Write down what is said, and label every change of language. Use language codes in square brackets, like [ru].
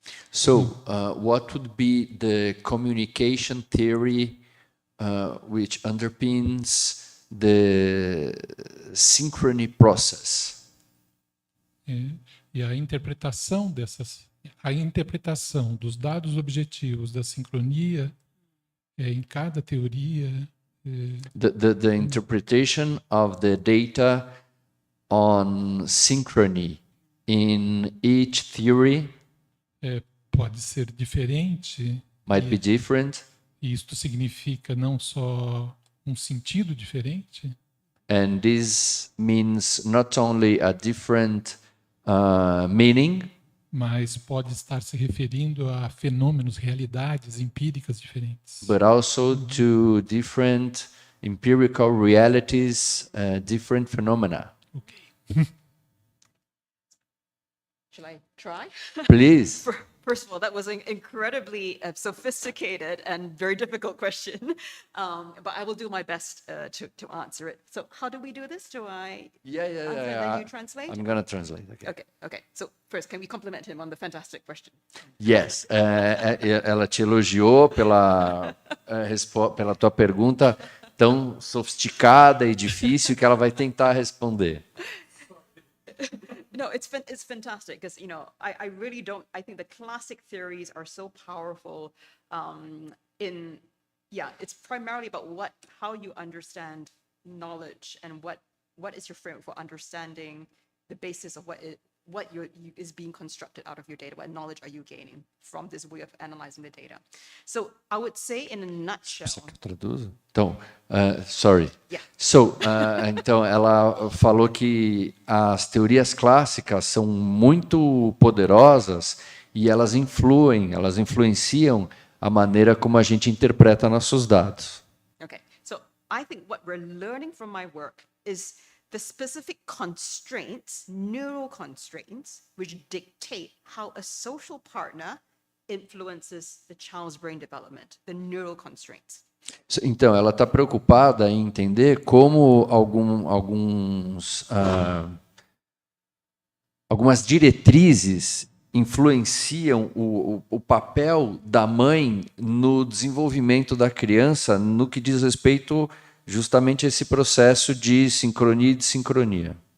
[en] So, what would be the communication theory which underpins the synchrony process? [pt] E a interpretação dos dados objetivos da sincronia em cada teoria. [en] The interpretation of the data on synchrony in each theory [pt] pode ser diferente. [en] Might be different. [pt] E isto significa não só sentido diferente. [en] And this means not only a different meaning, [pt] mas pode estar se referindo a fenômenos, realidades empíricas diferentes. [en] But also to different empirical realities, different phenomena. Okay. Shall I try? Please. First of all, that was an incredibly sophisticated and very difficult question, but I will do my best to answer it. So how do we do this? Do I answer and then you translate? I'm going to translate. Okay. So first, can we compliment him on the fantastic question? Yes. [pt] Ela te elogiou pela tua pergunta tão sofisticada e difícil que ela vai tentar responder. [en] No, it's fantastic because, I really don't, I think the classic theories are so powerful it's primarily about how you understand knowledge and what is your framework for understanding the basis of is being constructed out of your data, what knowledge are you gaining from this way of analyzing the data. So I would say in a nutshell. [pt] Você que eu traduzo? Então, [en] sorry. Yeah. [pt] So, então ela falou que as teorias clássicas são muito poderosas e elas influenciam a maneira como a gente interpreta nossos dados. [en] Okay, so I think what we're learning from my work is the specific constraints, neural constraints, which dictate how a social partner influences the child's brain development, the neural constraints. [pt] Então, ela está preocupada em entender como algumas diretrizes influenciam o papel da mãe no desenvolvimento da criança no que diz respeito justamente a esse processo de sincronia e desincronia.